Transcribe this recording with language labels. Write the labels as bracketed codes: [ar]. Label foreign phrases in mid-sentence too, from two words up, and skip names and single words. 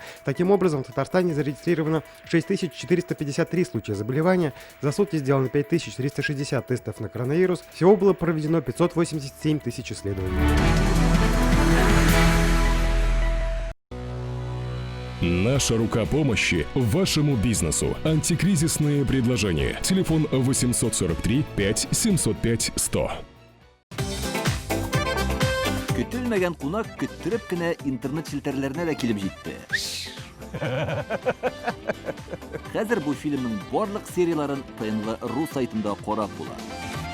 [ru] Таким образом, в Татарстане зарегистрировано 6453 случая заболевания, за сутки сделано 5360 тестов на коронавирус, всего было проведено 587 тысяч исследований. Наша рука помощи вашему бизнесу. Антикризисные предложения. Телефон 843 5 705 100. [tt] Көтелмәгән кунак көттөреп кенә интернет челтәрләренә дә килеп җитте. Хәзер бу фильмның барлык серияларын ТНВ.ру сайтында карап була.